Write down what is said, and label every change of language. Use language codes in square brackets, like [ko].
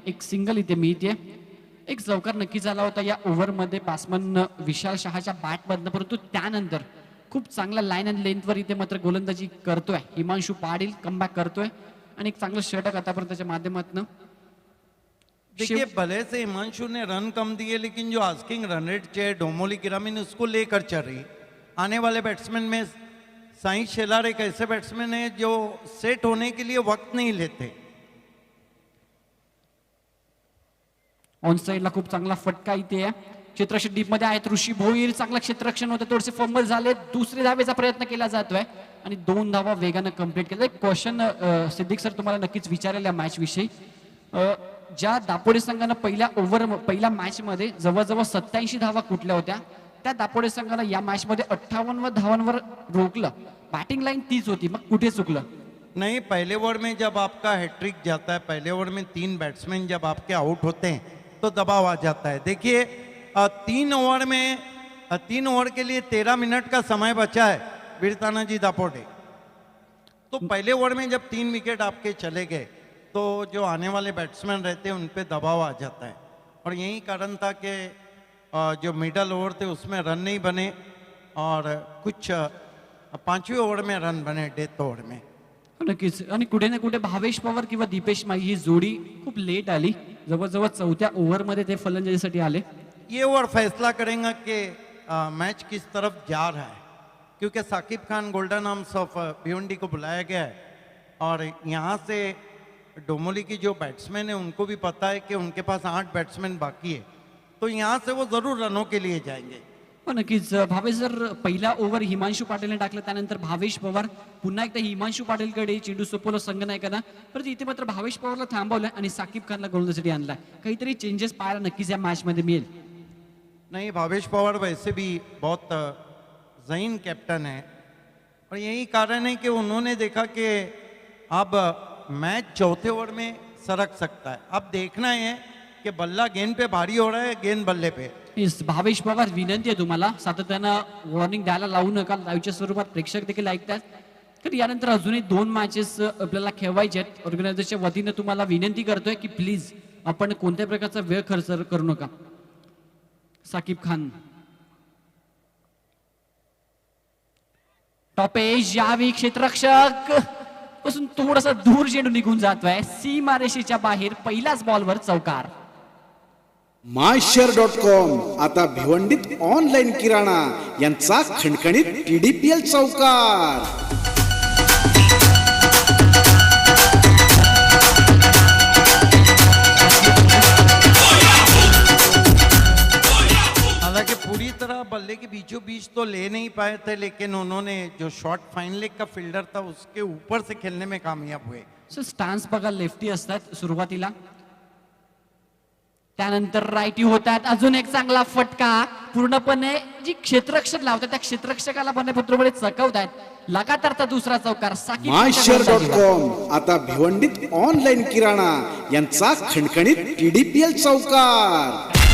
[mr] एक सिंगल इथे मिळते. एक चौकार नक्की झाला होता या ओव्हरमध्ये बॅट्समन विशाल शहाच्या बॅटमधनं, परंतु त्यानंतर खूप चांगला लाईन अँड लेंथवर इथे मात्र गोलंदाजी करतोय हिमांशू पाटील. कमबॅक करतोय आणि एक चांगलं षटक आतापर्यंतच्या माध्यमातून. [hi] देखिए भले से हिमांशु ने रन कम दिए, लेकिन जो आस्किंग रन रेट है डोमोली ग्रामीण उसको लेकर चल रही. आने वाले बैट्समैन में साई शेलार एक ऐसे बैट्समैन है जो सेट होने के लिए वक्त नहीं लेते. [mr] ऑन साइडला खूप चांगला फटका इथे आहे. क्षेत्ररक्षक डीप मध्ये आहेत ऋषी भोईर. चांगलं क्षेत्ररक्षण होतं, थोडेसे फंबल झाले. दुसरे धावेचा प्रयत्न केला जातोय आणि 2 धावा वेगानं कंप्लीट केलं. एक क्वेश्चन सिद्दीक सर तुम्हाला नक्कीच विचारेल या मॅच विषयी. ज्या दापोडे संघानं पहिल्या मॅच मध्ये जवळजवळ 87 धावा कुठल्या होत्या, त्या दापोडे संघाला या मॅच मध्ये 58 धावांवर रोखलं. बॅटिंग लाईन तीच होती, मग कुठे चुकलं? [hi] नहीं, पहले ओवर में जब आपका हैट्रिक जाता है, पहले ओवर में 3 बैट्समैन जब आपके आउट होते हैं तो दबाव आ जाता है. देखिए 3 ओवर के लिए 13 मिनट का समय बचा है वीर तानाजी दापोटे. तो पहले ओवर में जब 3 विकेट आपके चले गए तो जो आने वाले बैट्समैन रहते हैं उन पे दबाव आ जाता है. और यही कारण था कि जो मिडल ओवर थे उसमें रन नहीं बने और कुछ 5वें ओवर में रन बने डेथ ओवर में. [mr] नक्कीच. आणि कुठे ना कुठे भावेश पवार किंवा दीपेश माई ही जोडी खूप लेट आली. जवळजवळ 4थ्या ओव्हरमध्ये ते फलंदाजीसाठी आले. [hi] ये ओवर फैसला करेंगे कि मैच किस तरफ जा रहा है, क्योंकि Saqib Khan golden arms of Bhiwandi को बुलाया गया है. और यहाँ से डोमोली की जो बैट्समैन है उनको भी पता है कि उनके पास 8 बैट्समैन बाकी है, तो यहाँ से वो जरूर रनों के लिए जाएंगे. [mr] हो नक्कीच. भावेश जर पहिला ओव्हर हिमांशू पाटीलने टाकलं, त्यानंतर भावेश पवार पुन्हा एकदा हिमांशू पाटीलकडे चेंडू सोपवलं संघनायकांना. परंतु इथे मात्र भावेश पवारला थांबवलं आणि साकिब खानला गोलंदाजीसाठी आणला. काहीतरी चेंजेस पाहायला नक्कीच या मॅच मध्ये मिळेल. [hi] नहीं, भावेश पवार वैसे भी बहुत ज़हीन कैप्टन है और यही कारण है कि उन्होंने देखा कि अब मैच 4थे ओवर में सरक सकता है. अब देखना है कि बल्ला गेंद पे भारी हो रहा है, गेंद बल्ले पे. [mr] भावेश पवार, विनंती आहे तुम्हाला सातत्यानं वॉर्निंग द्यायला लावू नका. लाईव्हच्या स्वरूपात प्रेक्षक देखील ऐकतात. तर यानंतर अजूनही 2 मॅचेस आपल्याला खेळवायचे आहेत. ऑर्गनायझरच्या वतीनं तुम्हाला विनंती करतोय की प्लीज आपण कोणत्या प्रकारचा वेळ खर्च करू नका. साकिब खान टॉप एज यावी. क्षेत्ररक्षक पासून थोडासा दूर चेंडू निघून जातोय सीमारेषेच्या बाहेर. पहिल्याच बॉलवर चौकार. myshare.com आता भिवंडीत ऑनलाईन किराणा यांचा खणखणीत TDPL चौकार. [hi] हालांकि पूरी तरह बल्ले के बीचों बीच तो ले नहीं पाए थे, लेकिन उन्होंने जो शॉट फाइन लेग का फील्डर था उसके ऊपर से खेलने में कामयाब हुए. [mr] सो स्टान्स बघा लेफ्टी असतात सुरुवातीला, त्यानंतर राईटी होतात. अजून एक चांगला फटका. पूर्णपणे जी क्षेत्ररक्षक लावतात त्या क्षेत्ररक्षकाला बरोबर चकवतात. लगातारचा दुसरा चौकार. साकिब myshare.com आता भिवंडीत ऑनलाईन किराणा यांचा खणखणीत TDPL चौकार.